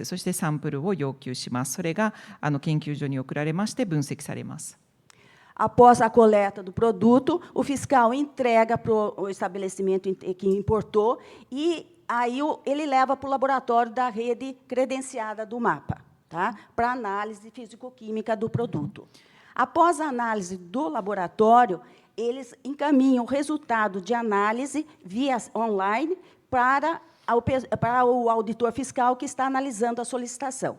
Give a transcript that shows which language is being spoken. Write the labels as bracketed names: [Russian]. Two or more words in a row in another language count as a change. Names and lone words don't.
[Japanese] そしてサンプルを要求します。それが研究所に送られまして分析されます。 [Portuguese] Após a coleta do produto, o fiscal entrega para o estabelecimento que importou e aí ele leva para o laboratório da rede credenciada do MAPA, tá? Para análise físico-química do produto. Após a análise do laboratório, eles encaminham o resultado de análise via online para o auditor fiscal que está analisando a solicitação.